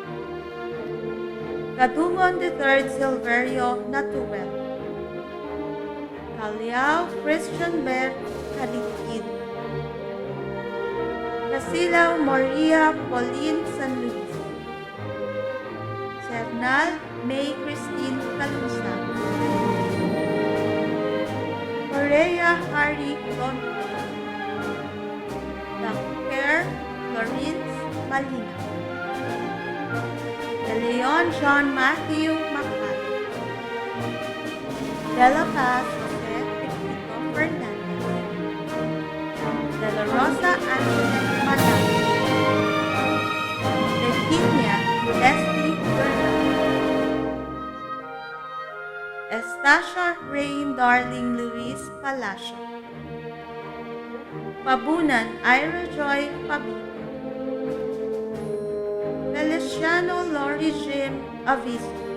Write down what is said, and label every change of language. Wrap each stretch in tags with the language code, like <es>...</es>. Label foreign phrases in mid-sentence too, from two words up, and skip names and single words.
<tl>Kadungon III Silverio Natuel. Caliao Christian Ber Kalikid. Casilaw Maria Pauline San Luis. Cernal May Christine Calunsa. Correa Harry Lonto. Dr. Florence Malina. De Leon John Matthew Macay. De La Paz Jose Pepito Fernandez. De La Rosa Antoinette Matay. De Kenya Leslie Bernal. Estacia Rain Darling Luis Palacio. Pabunan Ira Joy Pabito. Feliciano Lori Jim Aviso.</tl>